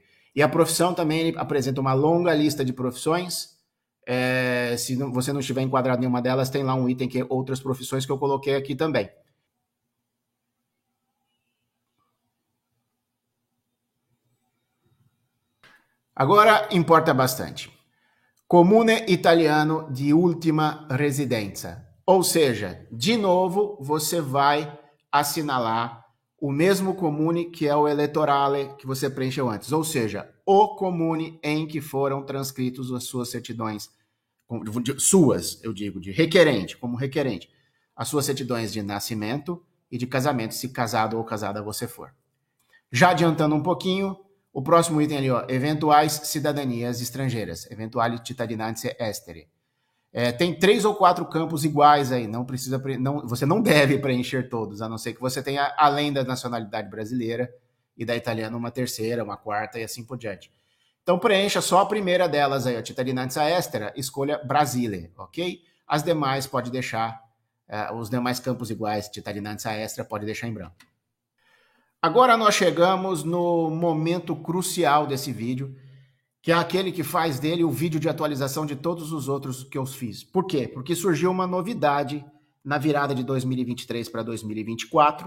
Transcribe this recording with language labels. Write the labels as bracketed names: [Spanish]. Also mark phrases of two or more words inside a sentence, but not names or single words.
[Portuguese] E a profissão também ele apresenta uma longa lista de profissões. Se você não estiver enquadrado em nenhuma delas, tem lá um item que é outras profissões que eu coloquei aqui também. Agora, importa bastante. [Italian] Comune italiano di ultima residenza. [Portuguese] Ou seja, de novo, você vai assinalar o mesmo comune que é o eleitorale que você preencheu antes. Ou seja, o comune em que foram transcritos as suas certidões suas, eu digo, de requerente, como requerente, as suas certidões de nascimento e de casamento, se casado ou casada você for. Já adiantando um pouquinho, o próximo item ali, ó, eventuais cidadanias estrangeiras, [Italian] eventuali cittadinanze estere. [Portuguese] Tem 3 ou 4 campos iguais aí, não precisa, você não deve preencher todos, a não ser que você tenha, além da nacionalidade brasileira e da italiana, uma terceira, uma quarta e assim por diante. Então preencha só a primeira delas aí, a [Italian] cittadinanza estera, [Portuguese] escolha Brasile, ok? As demais pode deixar, os demais campos iguais, [Italian] cittadinanza estera, [Portuguese] pode deixar em branco. Agora nós chegamos no momento crucial desse vídeo, que é aquele que faz dele o vídeo de atualização de todos os outros que eu fiz. Por quê? Porque surgiu uma novidade na virada de 2023 para 2024.